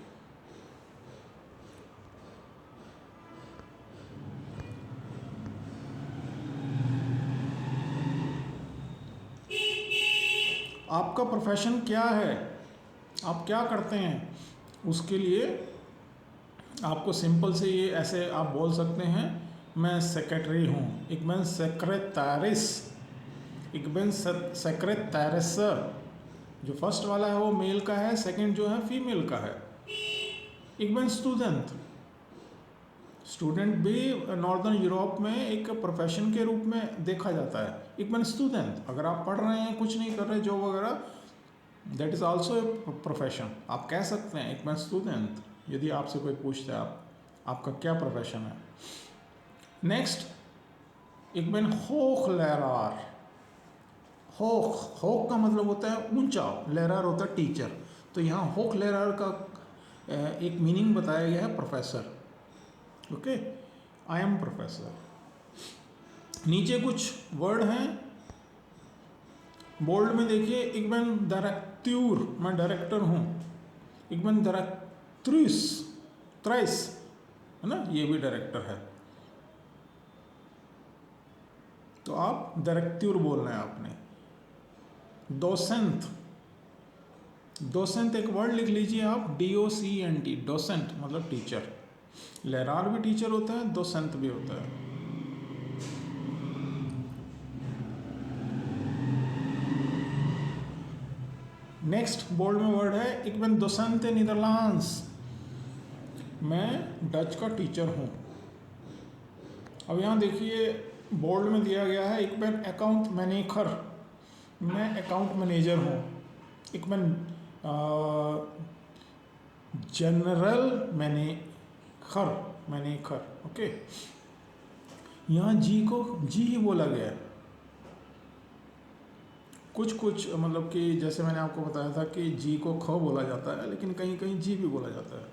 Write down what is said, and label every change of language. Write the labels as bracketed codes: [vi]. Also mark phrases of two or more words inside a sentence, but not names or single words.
[hi] आपका प्रोफेशन क्या है, आप क्या करते हैं, उसके लिए आपको सिंपल से ये ऐसे आप बोल सकते हैं, मैं सेक्रेटरी हूँ, [nl] ik ben secretaris, ik ben secretaresser। [hi] जो फर्स्ट वाला है वो मेल का है, सेकंड जो है फीमेल का है। [nl] ik ben [hi] स्टूडेंट, स्टूडेंट भी नॉर्दर्न यूरोप में एक प्रोफेशन के रूप में देखा जाता है। [nl] ik ben [hi] स्टूडेंट, अगर आप पढ़ रहे हैं, कुछ नहीं कर रहे, जॉब वगैरह, [en] that is also a profession, [hi] आप कह सकते हैं [nl] ik ben [hi] स्टूडेंट, यदि आपसे कोई पूछता है आपका क्या प्रोफेशन है। [nl] नेक्स्ट ik ben hoogleraar, [hi] होक का मतलब होता है ऊंचा, लेरार होता है टीचर, तो यहाँ hoogleraar का एक मीनिंग बताया गया है प्रोफेसर, ओके। [en] I am professor. [hi] नीचे कुछ वर्ड हैं बोल्ड में देखिए, [nl] ik ben directeur, [hi] मैं डायरेक्टर हूँ। [nl] ik ben directrice, [hi] थ्राइस है ना, ये भी डायरेक्टर है, तो आप डायरेक्टर बोलना है आपने। डोसेंट, डोसेंट एक वर्ड लिख लीजिए आप, DOCENT, डोसेंट मतलब टीचर, लेरार भी टीचर होता है, डोसेंट भी होता है। नेक्स्ट बोल्ड में वर्ड है [nl] ik ben docente Nederlands, [hi] मैं डच का टीचर हूँ। अब यहाँ देखिए बोल्ड में दिया गया है [nl] ik ben [en] account manager, [hi] मैं [en] account manager [hi] हूँ। [nl] ik ben [en] general manager, [nl] ओके। [hi] यहाँ जी को जी ही बोला गया है। कुछ कुछ मतलब कि जैसे मैंने आपको बताया था कि जी को ख बोला जाता है, लेकिन कहीं कहीं जी भी बोला जाता है।